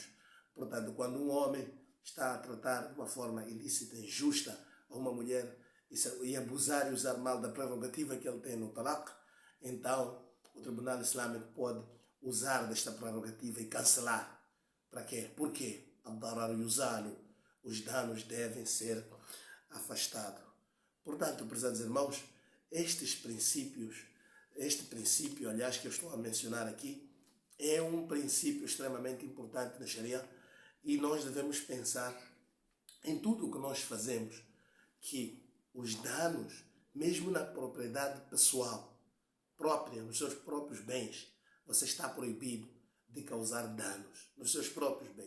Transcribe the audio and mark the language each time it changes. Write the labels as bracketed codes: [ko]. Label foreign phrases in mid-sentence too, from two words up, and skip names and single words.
[pt] Portanto, quando um homem está a tratar de uma forma ilícita, injusta a uma mulher e abusar e usar mal da prerrogativa que ele tem no talaq, então o Tribunal Islâmico pode usar desta prerrogativa e cancelar. Para quê? Porque [ar] الضرر يزال, [pt] os danos devem ser afastados. Portanto, prezados irmãos, este princípio, aliás, que eu estou a mencionar aqui, é um princípio extremamente importante na Sharia, e nós devemos pensar em tudo o que nós fazemos, que os danos, mesmo na propriedade pessoal própria, nos seus próprios bens, você está proibido de causar danos nos seus próprios bens.